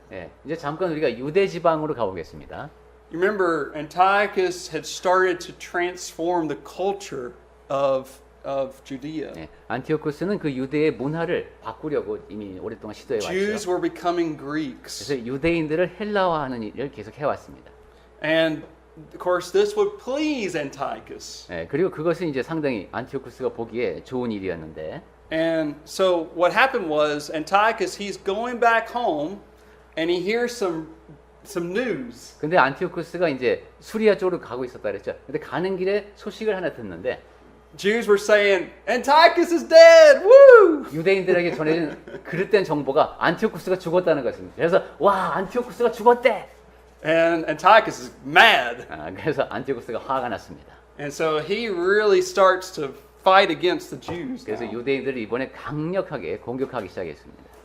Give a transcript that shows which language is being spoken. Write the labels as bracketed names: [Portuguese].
[Korean] 예, 이제 잠깐 우리가 유대 지방으로 가보겠습니다. [English] You remember, Antiochus had started to transform the culture of Judea. [Korean] 예, 안티오코스는 그 유대의 문화를 바꾸려고 이미 오랫동안 시도해 [English] Jews [Korean] 왔죠. [English] were becoming Greeks. [Korean] 그래서 유대인들을 헬라화하는 일을 계속 해왔습니다. [English] And, of course, this would please Antiochus. [Korean] 예, 그리고 그것은 이제 상당히 안티오코스가 보기에 좋은 일이었는데, [English] And so what happened was Antiochus, he's going back home and he hears some news. [Korean] 근데 안티오쿠스가 이제 수리아 쪽으로 가고 있었다 그랬죠. 근데 가는 길에 소식을 하나 듣는데 [English] Jews were saying, Antiochus is dead! Woo! [Korean] 유대인들에게 전해진 그릇된 정보가 안티오쿠스가 죽었다는 것입니다. 그래서 와 안티오쿠스가 죽었대. [English] And Antiochus is mad. [Korean] 그래서 안티오쿠스가 화가 났습니다. [English] And so he really starts to fight against the Jews. [Korean] 그래서 [English] now. [Korean] 유대인들을 이번에 강력하게 공격하기 시작했습니다.